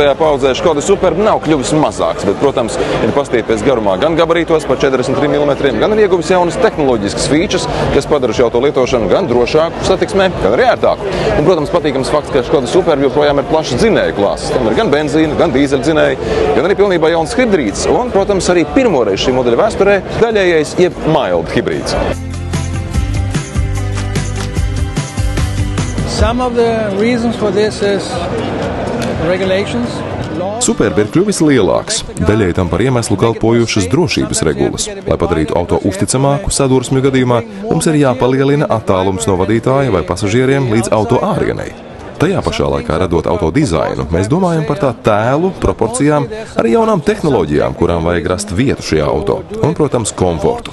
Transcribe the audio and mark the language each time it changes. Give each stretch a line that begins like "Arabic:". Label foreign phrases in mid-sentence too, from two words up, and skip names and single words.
Latvian: paaudzē Škoda Superb nav kļuvis mazāks, bet, protams, ir pastīpies garumā gan gabarītos par 43 mm, gan ir ieguvis jaunas tehnoloģiskas features, kas padara šo auto lietošanu gan drošāku satiksmē, gan arī ērtāku. Un, protams, patīkams fakts, ka Škoda Superb joprojām ir plašs dzinēju klāsts. Tam ir gan benzīna, gan dīzeļu dzinēji, gan arī pilnībā jauns hibrīds. Un, protams, arī pirmoreiz šī modeļa vēsturē daļējais jeb mild hibrīds.
English: Some of the reasons for this is regulations.
Latvian: Superb ir kļuvis lielāks. Daļai tam par iemeslu kalpojušas drošības regulas. Lai padarītu auto uzticamāku sadursmju gadījumā, mums ir jāpalielina attālums no vadītāja vai pasažieriem līdz auto ārienei. Tajā pašā laikā, radot auto dizainu, mēs domājam par tā tēlu, proporcijām, arī jaunām tehnoloģijām, kurām vajag rast vietu šajā auto, un, protams, komfortu.